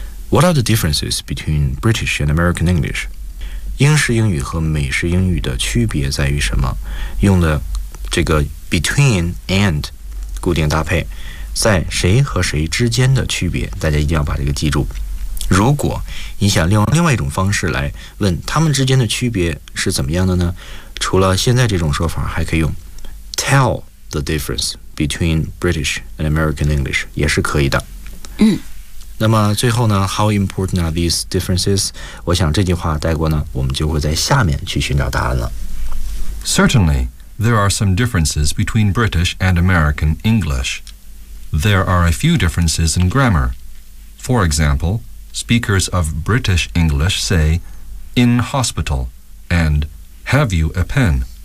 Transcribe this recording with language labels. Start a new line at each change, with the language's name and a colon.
English: What are the differences between British and American English？
Chinese: 英式英语和美式英语的区别在于什么？用的这个 between and 固定搭配，在谁和谁之间的区别，大家一定要把这个记住。如果你想另外一种方式来问他们之间的区别是怎么样的呢，除了现在这种说法，还可以用
English: tell the difference between British and American English，
Chinese: 也是可以的。嗯，那么最后呢，
English: how important are these differences？
Chinese: 我想这句话带过呢，我们就会在下面去寻找答案了。
English: Certainly there are some differences between British and American English. There are a few differences in grammar. For example, speakers of British English say in hospital andHave you a pen?